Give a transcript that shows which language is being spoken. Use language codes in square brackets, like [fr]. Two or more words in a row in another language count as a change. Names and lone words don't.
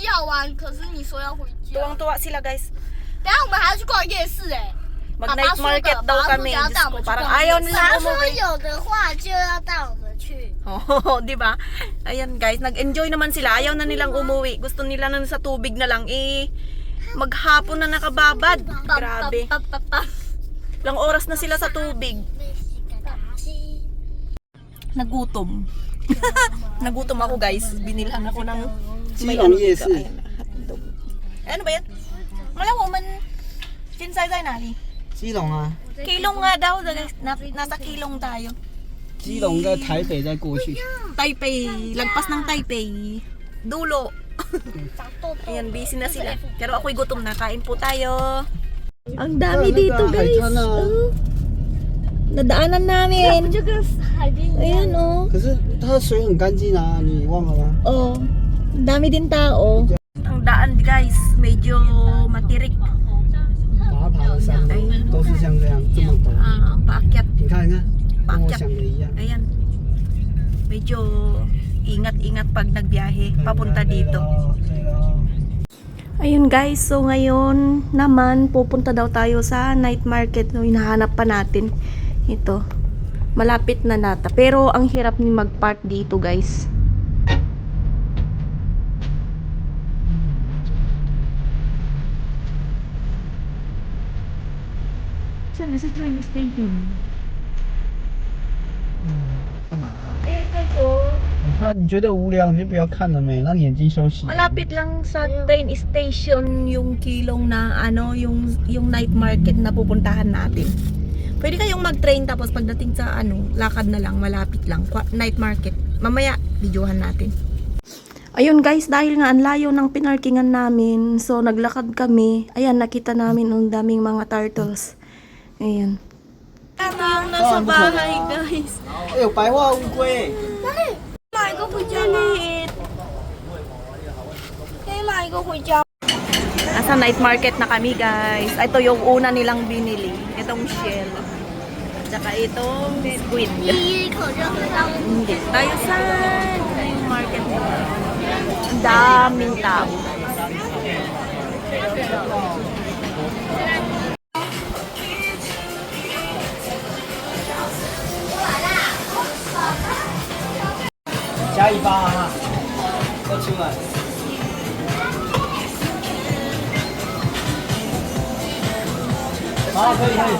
[zh] 超级好玩，可是你说要回家。 [tl] Tuwang-tuwa sila guys. [zh] 等下我们还要去逛夜市哎。 [tl] Mag- [en] night market [tl] daw kami. Diyos ko, parang ayaw nila [zh] 他说 [tl] umuwi. [zh] 有的话就要带我们去。 [tl] Oo, di ba? Ayan guys, nag-enjoy naman sila. Ayaw na nilang umuwi. Gusto nila na sa tubig na lang. Maghapon na nakababad. Grabe. Ilang oras na sila sa tubig. Nagutom. Nagutom ako guys. Binilhan ako ng Silong dito. Yesi. Ayan, hotdog. Ano ba yan? Wala mo man. Chinsay-say nali. [zh] 基隆啊， [tl] Kilong nga daw. Nasa kilong tayo. [zh] 基隆跟台北再过去。 [tl] Taipei. Lagpas ng Taipei. Dulo. Ayan, busy na sila. Pero ako'y gutom na. Kain po tayo. Ang dami dito guys. Oh. Nadaanan namin. [zh] 就跟海边一样。 [tl] Ayan oh. [zh] 可是它的水很干净啊，你忘了吗？ [tl] Oh. Dami din tao. Ang daan guys, medyo matirik. [zh] 爬爬的山都是像这样这么陡。 [tl] Paakyat. [zh] 你看，你看，跟我 [tl] Paakyat. [zh] 想的一样。 [tl] Ayan. Medyo ingat-ingat pag nagbiyahe papunta dito. Ayun guys, so ngayon naman pupunta daw tayo sa [en] night market. [tl] No, hinahanap pa natin. Ito. Malapit na nata. Pero ang hirap ni mag-park dito guys. Saan na sa [en] train station? [zh] 干嘛？ [tl] Eh, ito. [zh] 你看你觉得无聊，你就不要看了没，让眼睛休息。 [tl] Malapit lang sa [en] train station [tl] yung kilong na ano, yung [en] night market [tl] na pupuntahan natin. Pwede kayong mag-train tapos pagdating sa ano, lakad na lang, malapit lang. [en] Night market. [tl] Mamaya, videohan natin. Ayun guys, dahil nga ang layo ng pinarkingan namin, so naglakad kami. Ayan, nakita namin ang daming mga turtles. Ayan. Ito yung nasa bahay guys. [zh] 哎有白化乌龟，买一个回家吗？ [tl] Liit. [zh] 可以买一个回家。 [tl] Nasa [en] night market [tl] na kami guys. Ito yung una nilang binili. Itong shell. Tsaka itong squid. [zh] 第一口就喝到。 [tl] Hindi tayo sa [en] night market. [tl] Ang daming tao. [zh] 加一包啊，要出来。好，可以可以。